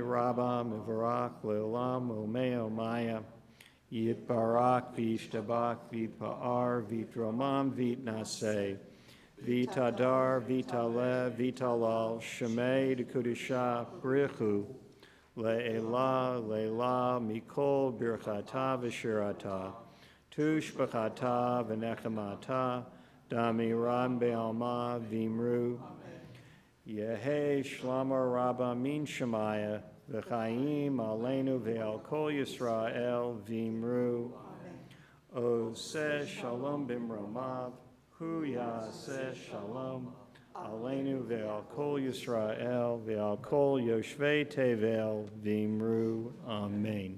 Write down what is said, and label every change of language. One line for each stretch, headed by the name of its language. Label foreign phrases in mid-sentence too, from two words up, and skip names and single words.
Aramaic: רבא מברך לעלם עלמי עלמיא, יתברך וישתבח ויתפאר ויתרומם ויתנשא, ויתהדר, ויתעלה, ויתהלל, שמיה דקודשא, בריך הוא, לעלא, מכל, ברכתא, ושירתא, תשבחתא, ונחמתא, דאמירן בעלמא ואמרו. יהא שלמא רבא מן שמיא.
Hebrew: וחיים עלינו ועל כל ישראל ואמרו. עושה שלום במרומיו. הוא יעשה שלום. עלינו ועל כל ישראל ועל כל יושבי תבל ואמרו. Amen.